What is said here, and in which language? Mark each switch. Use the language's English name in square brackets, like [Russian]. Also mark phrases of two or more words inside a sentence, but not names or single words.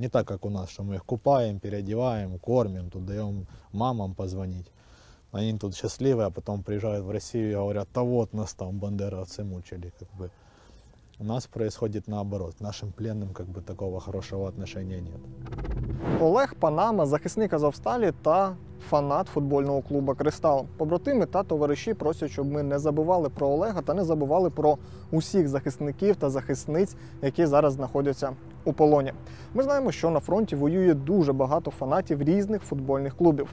[Russian] Не так, как у нас, что мы их купаем, переодеваем, кормим, тут даем мамам позвонить. Они тут счастливые, а потом приезжают в Россию и говорят, да вот нас там бандеровцы мучили, как бы. У нас происходит наоборот, к нашим пленным как бы такого хорошего отношения нет. [Ukrainian] Олег Панама, захисник Азовсталі та фанат футбольного клубу «Кристал». Побратими та товариші просять, щоб ми не забували про Олега та не забували про усіх захисників та захисниць, які зараз знаходяться у полоні. Ми знаємо, що на фронті воює дуже багато фанатів різних футбольних клубів.